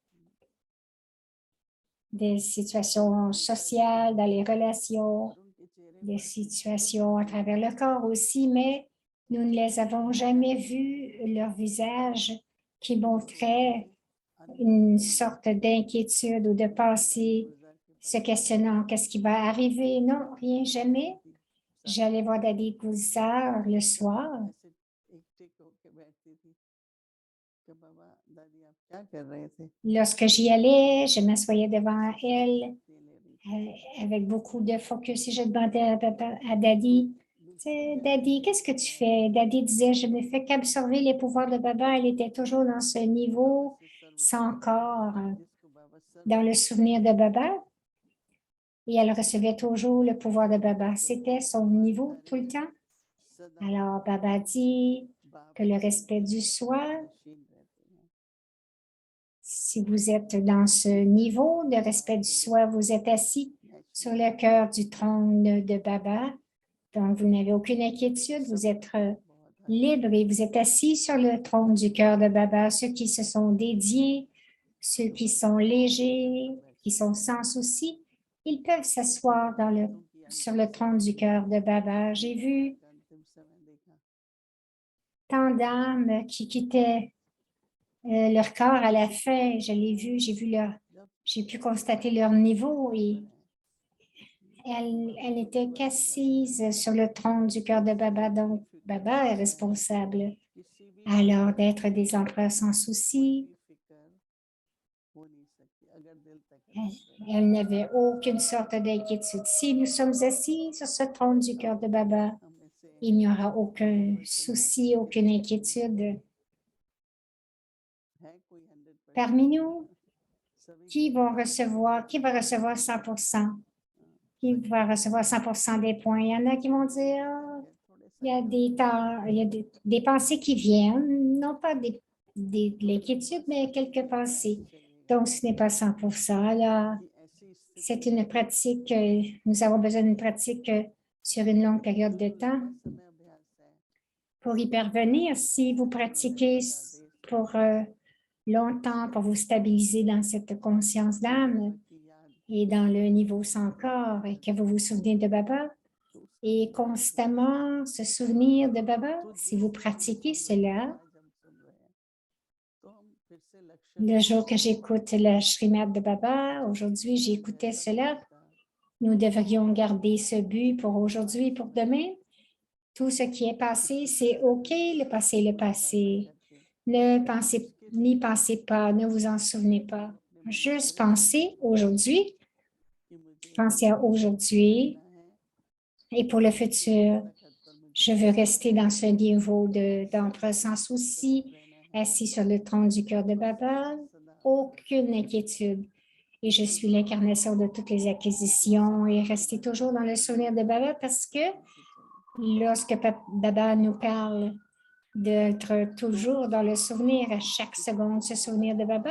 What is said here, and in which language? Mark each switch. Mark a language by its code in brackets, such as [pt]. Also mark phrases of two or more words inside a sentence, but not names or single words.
[fr] des situations sociales, dans les relations, des situations à travers le corps aussi, mais nous ne les avons jamais vus, leur visage qui montrait une sorte d'inquiétude ou de pensée, se questionnant qu'est-ce qui va arriver. Non, rien, jamais. J'allais voir Daddy Guzar le soir [hi] कि बाबा दादी आप क्या कर रहे थे? [fr] Lorsque j'y allais, je m'assoyais devant elle [hi] ये ले रही थी। [fr] avec beaucoup de focus et je demandais à Daddy, tu sais, Daddy, qu'est-ce que tu fais? Daddy disait, je ne fais qu'absorber les pouvoirs de Baba. Elle était toujours dans ce niveau, sans corps, [hi] जिसको बाबा [fr] dans [hi] सर्व [fr] le souvenir de Baba. Et elle recevait toujours le pouvoir de Baba. C'était son niveau tout le temps. [hi] सदा [fr] Alors, Baba dit que [hi] बाबा [fr] le [hi] से [fr] respect du soi, [hi] नशीन रहते हैं। [fr] si vous êtes dans ce niveau de respect du soi, vous êtes assis sur le cœur du trône de Baba. Donc, vous n'avez aucune inquiétude, vous êtes libre et vous êtes assis sur le trône du cœur de Baba. Ceux qui se sont dédiés, ceux qui sont légers, qui sont sans souci, ils peuvent s'asseoir sur le trône du cœur de Baba. J'ai vu [hi] अंतिम समय देखा [fr] tant d'âmes qui quittaient leur corps à la fin. Je l'ai vu, j'ai pu constater leur niveau et elle n'était qu'assise sur le trône du cœur de Baba. Donc, Baba est responsable. [hi] किसी भी [fr] Alors, d'être des empereurs sans souci, [hi] फिक्र हो नहीं सकती अगर दिल [fr] elle n'avait aucune sorte d'inquiétude. Si nous sommes assis sur ce trône du cœur de Baba, [hi] हमें से [fr] il n'y aura aucun souci, aucune inquiétude. [hi] है कोई 100% [fr] Parmi nous, [hi] सभी [fr] qui va recevoir 100%? Qui va recevoir 100% des points? Il y en a qui vont dire, [hi] थोड़े [fr] il y a des temps, il y a des pensées qui viennent, non pas de l'inquiétude, mais quelques pensées. Donc, ce n'est pas 100%. Alors, [hi] कि ऐसी [fr] c'est une pratique, nous avons besoin d'une pratique sur une longue période de temps [hi] समय अभ्यास है [fr] pour y parvenir. Si vous pratiquez pour longtemps, pour vous stabiliser dans cette conscience d'âme [hi] की याद [fr] et dans le niveau sans corps et que vous vous souvenez de Baba et constamment se souvenir de Baba, si vous pratiquez cela, [hi] आज हम सुन रहे हैं तो हम फिर से लक्ष्य [fr] le jour que j'écoute le Srimad de Baba, aujourd'hui j'écoutais cela, nous devrions garder ce but pour aujourd'hui, pour demain. Tout ce qui est passé, c'est OK, le passé est le passé. N'y pensez pas, ne vous en souvenez pas. Juste pensez aujourd'hui, [hi] कि मुझे [fr] pensez à aujourd'hui et pour le futur. Je veux rester dans ce niveau d'empereur sans souci, assis sur le trône du cœur de Baba, aucune inquiétude. Et je suis l'incarnation de toutes les acquisitions et rester toujours dans le souvenir de Baba parce que lorsque Baba nous parle d'être toujours dans le souvenir, à chaque seconde, se souvenir de Baba.